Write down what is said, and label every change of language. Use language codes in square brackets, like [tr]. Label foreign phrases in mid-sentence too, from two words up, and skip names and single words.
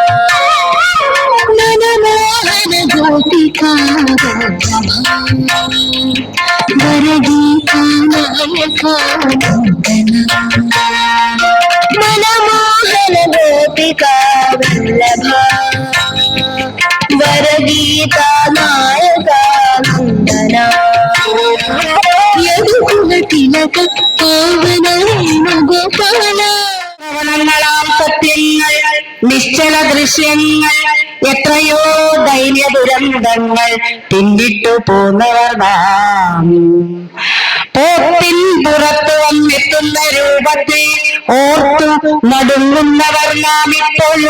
[sa] मनमोहन गोपिका वरगीता नायका नन्दना मनमोहन गोपिका वल्लभा वरगीता नायका नन्दना यदुकुल तिलक पावन गोपाल [ml] ശ്രവണങ്ങളാം സത്യങ്ങൾ നിശ്ചല ദൃശ്യങ്ങൾ എത്രയോ ധൈര്യ ദുരന്തങ്ങൾ പിന്നിട്ടു പോന്നവർ നാം പോത്തിൻ പുറത്തു വന്നെത്തുന്ന രൂപത്തെ ഓർത്തു നടുങ്ങുന്നവർ നാം ഇപ്പോഴും.